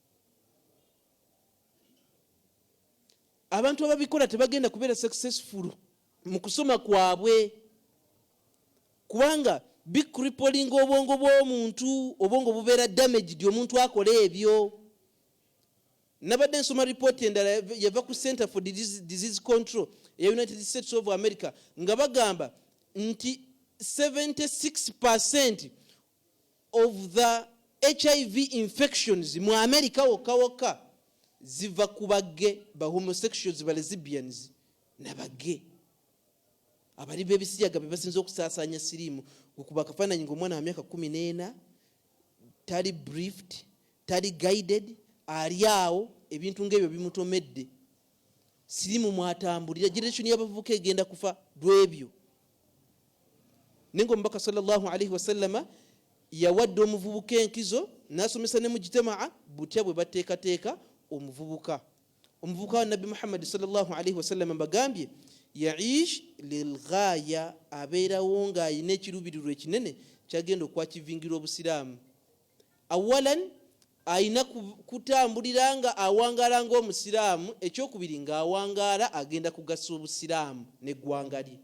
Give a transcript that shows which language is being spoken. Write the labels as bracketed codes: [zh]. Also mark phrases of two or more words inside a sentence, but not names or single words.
[lg] Abantu ababikola tebagenda kubeera successful mu kusoma kwabwe, kubanga bikripolinga obwongo bw'omuntu, obwongo bubeera damaged omuntu akola ebyo. Nabadde nsoma report endala yava ku Center for Disease Control ya United States of America nga bagamba nti [en] 76% of the HIV infections [lg] mu America wokka ziva ku bagge, ba homosexuals, ba lesbians nabagge. Abali bebisiyaga bebasinza okusaasanya sirimu okuba kafaananyi ng'omwana wa myaka 14 tali briefed, tali guided, ali awo ebintu ng'ebyo bimutomedde. Sirimu mwatambulira, generation y'abavubuka egenda kufa lw'ebyo. Nengo omubaka [ar] صلى الله عليه وسلم [lg] yawadde omuvubuka enkizo n'asomesa ne mujitamaa butya bwe bateekateeka omuvubuka. Omuvubuka wa Nabbi Muhammad [ar] صلى الله عليه وسلم [lg] bagambye [ar] يعيش للغاية, [lg] abeerawo ng'ayina ekiruubirirwa ekinene kyagenda okwakivingira obusiraamu. Awalan ayina kutambulira nga awangaala ng'omusiraamu, ekyokubiri ng'awangaala agenda kugasa obusiraamu n'eggwanga lye.